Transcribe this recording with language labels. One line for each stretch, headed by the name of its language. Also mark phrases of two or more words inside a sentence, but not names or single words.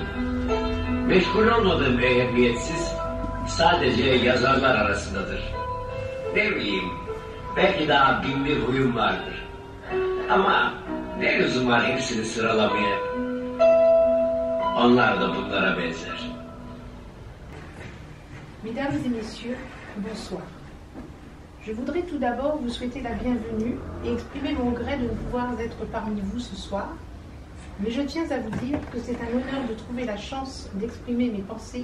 Turkish: Meşgul olmadığım ehemmiyetsiz sadece yazarlar arasındadır. Ne bileyim, belki daha bin bir huyum vardır. Ama ne lüzum var hepsini sıralamaya? Onlar da bunlara benzer.
French: Mesdames et messieurs, bonsoir. Je voudrais tout d'abord vous souhaiter la bienvenue et exprimer mon regret de ne pouvoir être parmi vous ce soir. Mais je tiens à vous dire que c'est un honneur de trouver la chance d'exprimer mes pensées.